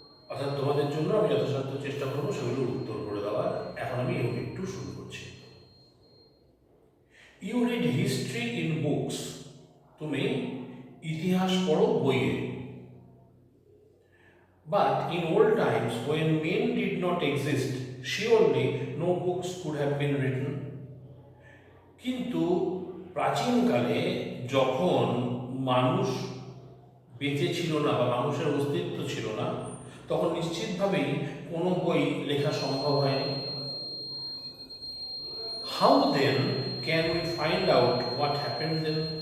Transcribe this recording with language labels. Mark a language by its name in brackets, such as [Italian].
[Bangla] অর্থাৎ তোমাদের জন্য আমি যথাসাধ্য চেষ্টা করবো সেগুলোর উত্তর করে দেওয়ার। এখন আমি ইউনিট 2 শুরু করছি। [English] you read history in books, [Bangla] তুমি ইতিহাস পড়ো বইয়ে। [English] But in old times when men did not exist, surely no books could have been written. [Bangla] কিন্তু প্রাচীনকালে যখন মানুষ বেঁচে ছিল না বা মানুষের অস্তিত্ব ছিল না, তখন নিশ্চিতভাবেই কোনো বই লেখা সম্ভব হয়নি। [English] How then can we find out what happened then?